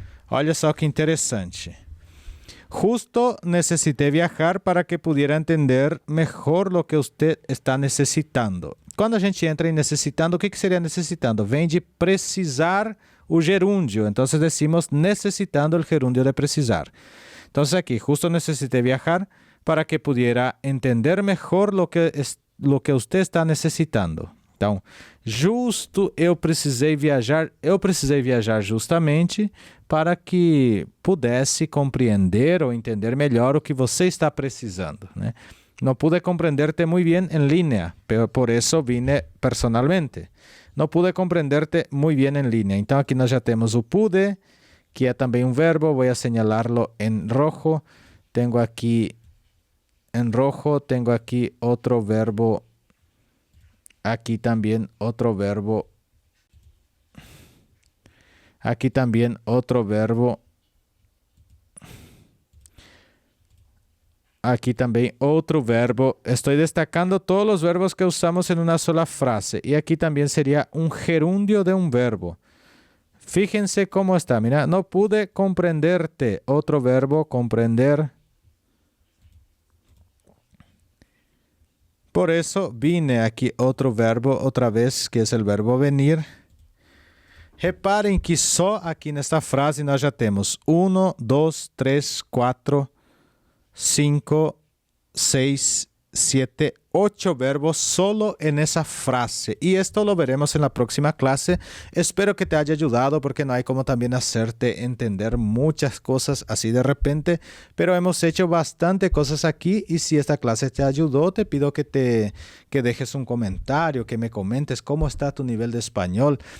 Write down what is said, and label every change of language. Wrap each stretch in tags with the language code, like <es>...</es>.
<pt>Olha só que interessante.</pt> <es>Justo necesité viajar para que pudiera entender mejor lo que usted está necesitando.</es> <pt>Quando a gente entra em necessitando, o que seria necessitando? Vem de precisar o gerúndio. Então, decimos necessitando o gerúndio de precisar. Então, aqui,</pt> <es>justo necesité viajar para que pudiera entender mejor lo que usted está necessitando.</es> <pt>Então, justo eu precisei viajar justamente para que pudesse compreender ou entender melhor o que você está precisando, né?</pt> <es>No pude comprenderte muy bien en línea, pero por eso vine personalmente. No pude comprenderte muy bien en línea.</es> <pt>Então, aqui nós já temos o pude, que é também um verbo.</pt> <es>Vou señalarlo en rojo. Tengo aqui en rojo, tengo aquí otro verbo. Aquí también otro verbo. Aquí también otro verbo. Aquí también otro verbo. Estoy destacando todos los verbos que usamos en una sola frase. Y aquí también sería un gerundio de un verbo. Fíjense cómo está. Mira, no pude comprenderte. Otro verbo, comprender. Por eso vine aquí otro verbo otra vez, que es el verbo venir.</es> <pt>Reparem que só aqui nesta frase nós já temos 1, 2, 3, 4, 5, 6, 7, 8 verbos</pt> <es>solo en esa frase. Y esto lo veremos en la próxima clase. Espero que te haya ayudado porque no hay como también hacerte entender muchas cosas así de repente. Pero hemos hecho bastante cosas aquí y si esta clase te ayudó, te pido que dejes un comentario, que me comentes cómo está tu nivel de español.</es>